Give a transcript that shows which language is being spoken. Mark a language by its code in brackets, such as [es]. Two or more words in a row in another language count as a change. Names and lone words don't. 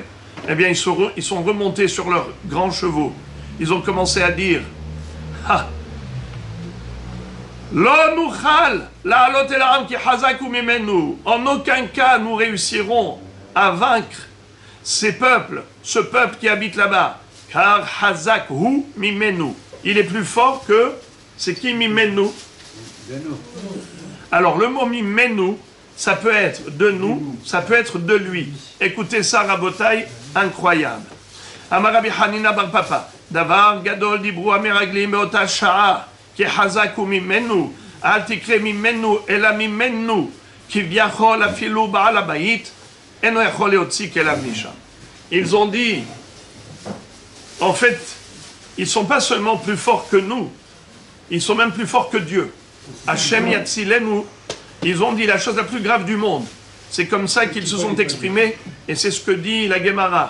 [fr] Eh bien, ils sont remontés sur leurs grands chevaux. Ils ont commencé à dire, en aucun cas nous réussirons à vaincre ces peuples, ce peuple qui habite là-bas. [he] כי חזק הוא ממנו. [fr] Il est plus fort que, c'est qui mimenu? Alors le mot mimenu, ça peut être de nous, ça peut être de lui. Écoutez ça, Rabotai, incroyable. [he] אמר רבי חנינא בר פפא, דבר גדול דיברו מרגלים באותה שעה, כי חזק הוא ממנו, אל תקרי ממנו, אלא ממנו, כביכול אפילו בעל הבית, אינו יכול להוציא כליו משם. [fr] Ils ont dit, en fait, ils ne sont pas seulement plus forts que nous, ils sont même plus forts que Dieu. [he] השם יצילנו, [fr] ils ont dit la chose la plus grave du monde. C'est comme ça qu'ils se sont exprimés, et c'est ce que dit la Gemara.